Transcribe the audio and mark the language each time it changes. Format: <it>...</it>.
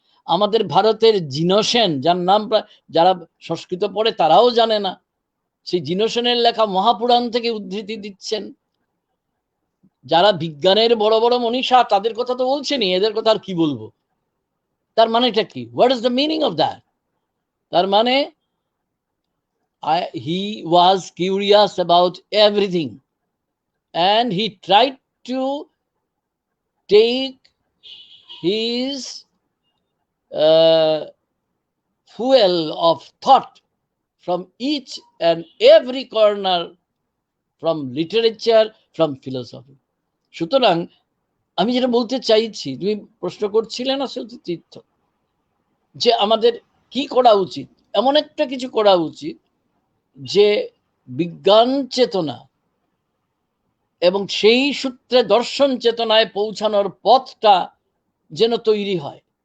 <bn>আমাদের ভারতের জিনসেন, যার নাম যারা সংস্কৃত পড়ে তারাও জানে না, সেই জিনসেনের লেখা মহাপুরাণ থেকে উদ্ধৃতি দিচ্ছেন। যারা বিজ্ঞানের বড় বড় মনীষা, তাদের কথা তো বলছেনই, এদের কথা আর কি বলবো? তার মানেটা কি?</bn> <en>What is the meaning of that?</en> <bn>তার মানে</bn> <en>he was curious about everything and he tried to take his fuel of thought from each and every corner, from literature, from philosophy.</en> <bn>সুতরাং আমি যেটা বলতে চাইছি, তুমি প্রশ্ন করছিলে না সত্যি তীর্থ, যে আমাদের কি করা উচিত? এমন একটা কিছু করা উচিত যে বিজ্ঞান চেতনা এবং সেই সূত্রে দর্শন চেতনায় পৌঁছানোর পথটা যেন তৈরি হয়।</bn>